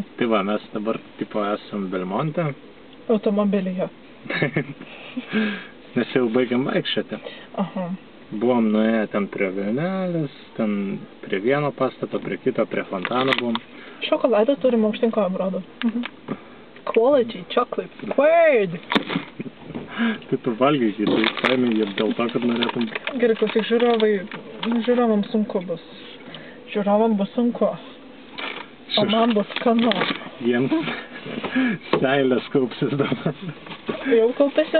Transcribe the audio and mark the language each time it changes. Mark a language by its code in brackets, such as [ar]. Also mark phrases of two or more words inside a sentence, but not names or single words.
[lt] Tai va, mes dabar tipo esam Belmonte. Automobilyje. Nes jau baigiam vaikščioti. Aha. Buvom nuėję ten prie vienelės, ten prie vieno pastato, prie kito, prie fontano buvom. Šokoladą turim aukštyn kojom, rodo. [en] Quality chocolate squared. [lt] Tai tu valgai, tai paėmė jie dėl to, kad norėtum. Gerai, klausyk, žiūrovam sunku bus. Žiūrovam bus sunku. O man bus skanu. Jiems seilės kaupsis dabar. Jau kaupėsi?